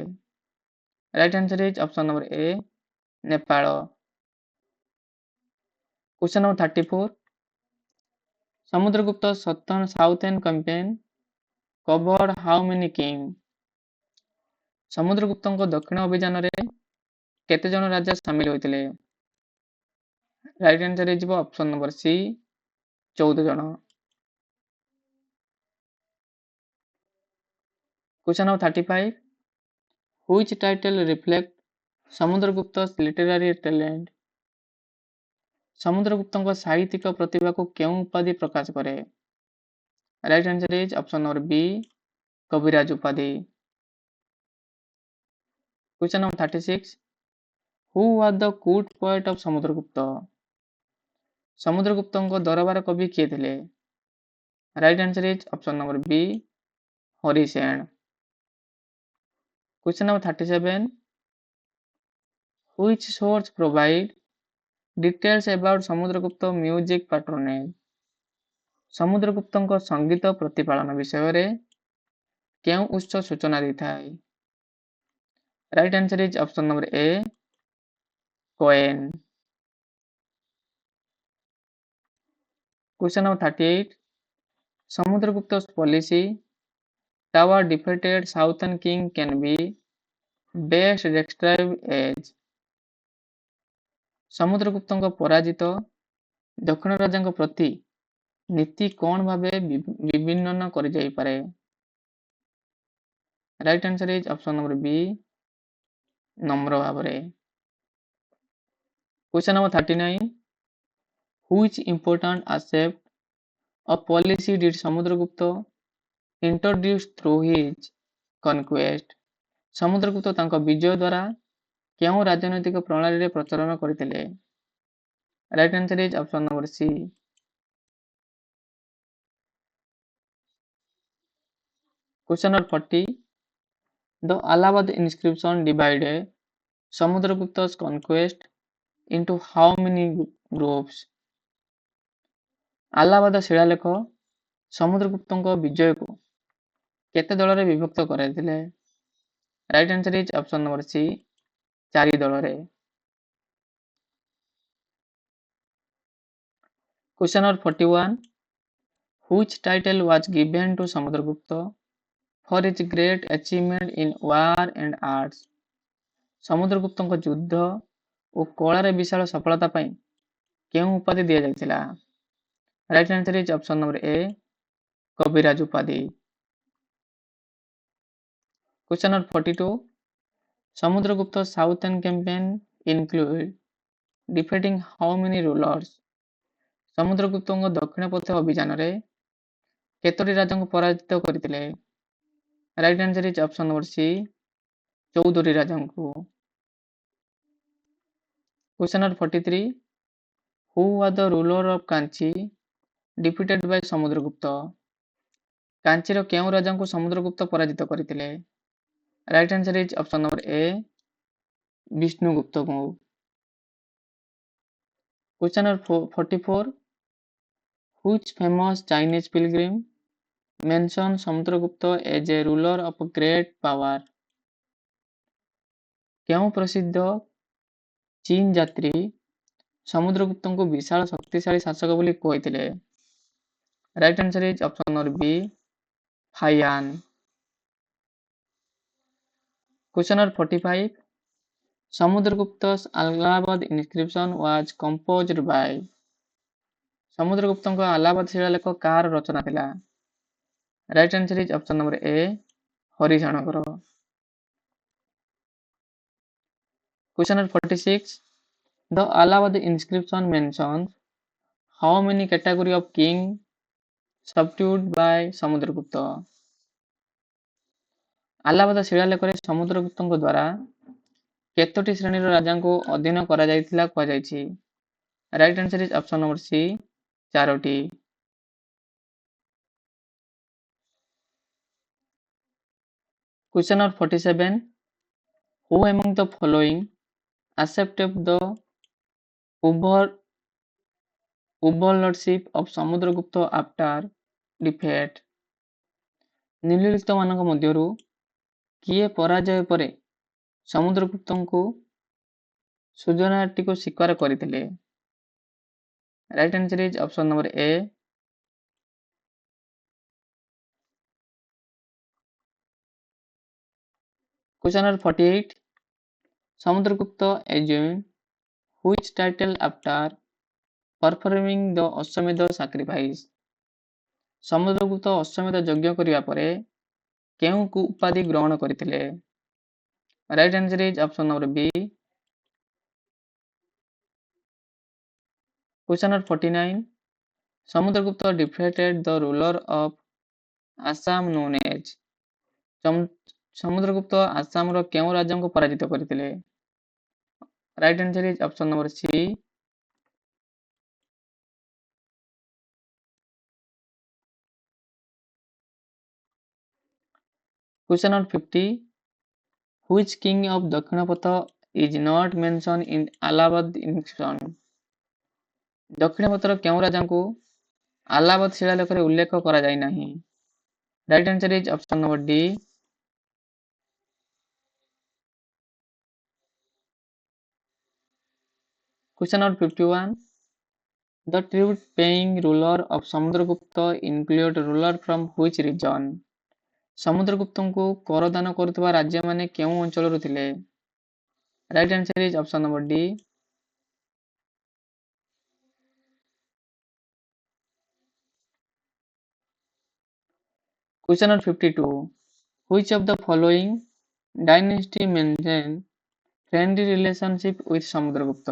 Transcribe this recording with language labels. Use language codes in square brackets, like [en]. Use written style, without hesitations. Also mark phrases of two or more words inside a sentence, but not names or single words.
[en] right answer is option number A Nepal. Question number 34. Samudragupta's southern campaign covered how many kings? [or] ସମୁଦ୍ରଗୁପ୍ତଙ୍କ ଦକ୍ଷିଣ ଅଭିଯାନରେ କେତେ ଜଣ ରାଜା ସାମିଲ ହୋଇଥିଲେ? [en] right answer ହେଇଯିବ option number C 14 ଜଣ। Question number 35. Which title reflect Samudragupta's literary talent? [or] ସମୁଦ୍ରଗୁପ୍ତଙ୍କ ସାହିତ୍ୟିକ ପ୍ରତିଭାକୁ କେଉଁ ଉପାଧି ପ୍ରକାଶ କରେ? [en] right answer is option number B [or] କବିରାଜ ଉପାଧି। [en] Question number 36. Who was the court poet of ସମୁଦ୍ରଗୁପ୍ତ? [or] ସମୁଦ୍ରଗୁପ୍ତଙ୍କ ଦରବାର କବି କିଏ ଥିଲେ? [en] right answer is option number B Harisena. Question number 37. Which source provide Details about ସମୁଦ୍ରଗୁପ୍ତ music patronage. [or] ସମୁଦ୍ରଗୁପ୍ତଙ୍କ ସଙ୍ଗୀତ ପ୍ରତିପାଳନ ବିଷୟରେ କେଉଁ ଉତ୍ସ ସୂଚନା ଦେଇଥାଏ? [en] Right answer is option number A, coin. Question number 38. Samudragupta's policy tower defeated southern king can be best described as. [or] ସମୁଦ୍ରଗୁପ୍ତଙ୍କ ପରାଜିତ ଦକ୍ଷିଣ ରାଜାଙ୍କ ପ୍ରତି ନୀତି କଣ ଭାବେ ବିବର୍ଣ୍ଣନ କରାଯାଇପାରେ? [en] Right answer is option number B, [or] ନମ୍ର ଭାବରେ। [en] Question number 39. Which important aspect of policy did Samudragupta introduce through his conquest? [or] ସମୁଦ୍ରଗୁପ୍ତ ତାଙ୍କ ବିଜୟ ଦ୍ୱାରା କେଉଁ ରାଜନୈତିକ ପ୍ରଣାଳୀରେ ପ୍ରଚଳନ କରିଥିଲେ? [en] Right answer is option number C. Question number 40. The Allahabad inscription divided Samudragupta's conquest into how many groups? [or] ଆଲାହାବାଦ ଶିଳାଲେଖ ସମୁଦ୍ରଗୁପ୍ତଙ୍କ ବିଜୟକୁ କେତେ ଦଳରେ ବିଭକ୍ତ କରାଇଥିଲେ? [en] Right answer is option number C, 4 ଦଳରେ। Question number 41. Which title was given to Samudragupta for his great achievement in war and arts? [or] ସମୁଦ୍ରଗୁପ୍ତଙ୍କ ଯୁଦ୍ଧ ଓ କଳାରେ ବିଶାଳ ସଫଳତା ପାଇଁ କେଉଁ ଉପାଧି ଦିଆଯାଇଥିଲା? [en] Right answer is option number A, [or] କବିରାଜ ଉପାଧି। [en] Question number 42. Samudragupta's southern campaign include defeating how many rulers? [or] ସମୁଦ୍ରଗୁପ୍ତଙ୍କ ଦକ୍ଷିଣ ପଥ ଅଭିଯାନରେ କେତୋଟି ରାଜାଙ୍କୁ ପରାଜିତ କରିଥିଲେ? [en] Right answer is option number C, 14 ରାଜାଙ୍କୁ। Question number 43. Who was the ruler of Kanchi defeated by Samudragupta? [or] କାଞ୍ଚିର କେଉଁ ରାଜାଙ୍କୁ ସମୁଦ୍ରଗୁପ୍ତ ପରାଜିତ କରିଥିଲେ? [en] Right answer is option number A, ବିଷ୍ଣୁଗୁପ୍ତଙ୍କୁ। Question number 44. Which famous Chinese pilgrim mentioned Samudragupta as a ruler of great power? [or] କେଉଁ ପ୍ରସିଦ୍ଧ ଚୀନ ଯାତ୍ରୀ ସମୁଦ୍ରଗୁପ୍ତଙ୍କୁ ବିଶାଳ ଶକ୍ତିଶାଳୀ ଶାସକ ବୋଲି କହିଥିଲେ? [en] Right answer is option number B, ହାୟାନ। Question number 45. Samudragupta's Allahabad inscription was composed by. [or] ସମୁଦ୍ରଗୁପ୍ତଙ୍କ ଆଲାହାବାଦ ଶିଳାଲେଖ କାହାର ରଚନା ଥିଲା? [en] Right answer is option number A, ହରିଜନଙ୍କର। Question number 46. The Allahabad inscription mentions how many category of king subdued by Samudragupta? [or] ଆଲାହାବାଦ ଶିଳାଲେଖରେ ସମୁଦ୍ରଗୁପ୍ତଙ୍କ ଦ୍ୱାରା କେତୋଟି ଶ୍ରେଣୀର ରାଜାଙ୍କୁ ଅଧୀନ କରାଯାଇଥିଲା କୁହାଯାଇଛି? [en] Right answer is option number C, 4ଟି। Question number 47. Who among the following accepted the overlordship of Samudragupta after defeat? [or] ନିମ୍ନଲିଖିତମାନଙ୍କ ମଧ୍ୟରୁ କିଏ ପରାଜୟ ପରେ ସମୁଦ୍ରଗୁପ୍ତଙ୍କୁ ସୁଜନାଟିକୁ ସ୍ୱୀକାର କରିଥିଲେ? [en] Right answer is option number A, Question number 48. Samudragupta assumed which title after performing the ଅଶ୍ୱମେଧ sacrifice? [or] ସମୁଦ୍ରଗୁପ୍ତ ଅଶ୍ୱମେଧ ଯଜ୍ଞ କରିବା ପରେ କେଉଁ ଉପାଧି ଗ୍ରହଣ କରିଥିଲେ? [en] Right answer is option number B, Question number 49. Samudragupta defeated the ruler of Assam known as. [or] ସମୁଦ୍ରଗୁପ୍ତ ଆସାମର କେଉଁ ରାଜାଙ୍କୁ ପରାଜିତ କରିଥିଲେ? [en] Right answer is option number C, Question number 50. Which king of Dakshinapatha is not mentioned in Allahabad inscription? [or] ଦକ୍ଷିଣପଥର କେଉଁ ରାଜାଙ୍କୁ ଆଲାବାଦ ଶିଳାଲେଖରେ ଉଲ୍ଲେଖ କରାଯାଇନାହିଁ? [en] right answer is option number D. Question number 51. The tribute paying ruler of Samudragupta include ruler from which region? [or] ସମୁଦ୍ରଗୁପ୍ତଙ୍କୁ କରଦାନ କରୁଥିବା ରାଜ୍ୟମାନେ କେଉଁ ଅଞ୍ଚଳରୁ ଥିଲେ? [en] right answer is option number D. Question number 52. Which of the following dynasty maintain friendly relationship with ସମୁଦ୍ରଗୁପ୍ତ?